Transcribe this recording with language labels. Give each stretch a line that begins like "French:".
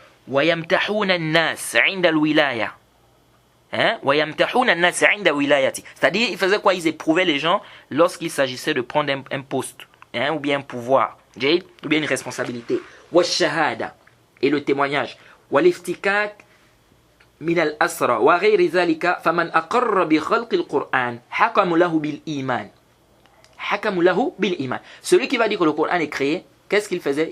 Arabic: وَيَمْتَحُونَ النَّاسَ عِنْدَ الْوِلَايَةِ. وَيَمْتَحُونَ النَّاسَ عِنْدَ وِلَايَةِ.
French: C'est-à-dire, ils faisaient quoi? Ils éprouvaient les gens lorsqu'il s'agissait de prendre un poste, ou bien un pouvoir, ou bien une responsabilité.
Arabic: وَالشَّهَادَةِ,
French: et le témoignage.
Arabic: وَالِفْتِكَاكِ من الأسرى وغير ذلك فمن أقر بخلق القرآن حكم له بالإيمان. حكم له بالإيمان.
French: Celui qui va dire que le Coran est créé, qu'est-ce qu'il faisait?